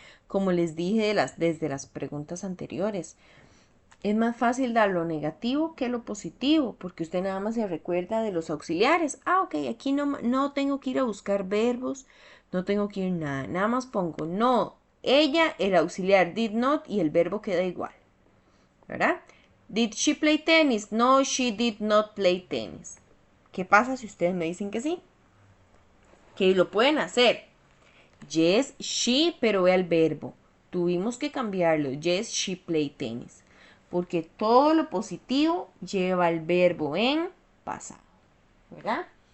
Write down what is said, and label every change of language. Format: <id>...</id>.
<es>Como les dije desde las preguntas anteriores, es más fácil dar lo negativo que lo positivo, porque usted nada más se recuerda de los auxiliares. Ah, ok, aquí no tengo que ir a buscar verbos, no tengo que ir nada. Nada más pongo no, ella, el auxiliar did not y el verbo queda igual. ¿Verdad?</es> <en>Did she play tennis? No, she did not play tennis.</en> <es>¿Qué pasa si ustedes me dicen que sí? Que lo pueden hacer.</es> <en>Yes, she,</en> <es>pero ve el verbo. Tuvimos que cambiarlo.</es> <en>Yes, she play tennis.</en> <es>Porque todo lo positivo lleva el verbo en pasado. ¿Verdad?</es>